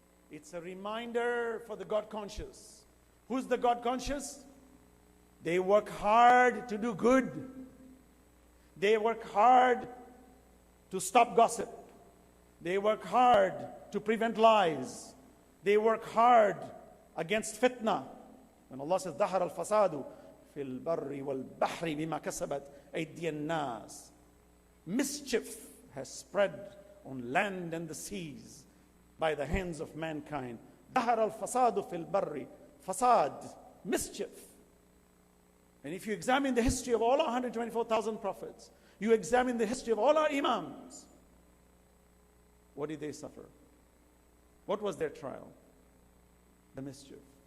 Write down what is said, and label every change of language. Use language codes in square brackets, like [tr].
[en] It's a reminder for the God conscious. Who's the God conscious? They work hard to do good. They work hard to stop gossip. They work hard to prevent lies. They work hard against fitna. When Allah says, [ar] ظَهَرَ الْفَسَادُ فِي الْبَرِّ وَالْبَحْرِ بِمَا كَسَبَتْ أَيْدِيَ النَّاسِ. [en] Mischief has spread on land and the seas by the hands of mankind. [ar] ظَهَرَ الْفَسَادُ فِي الْبَرِّ. [en] Fasad, mischief. And if you examine the history of all our 124,000 prophets, you examine the history of all our imams, what did they suffer? What was their trial? The mischief.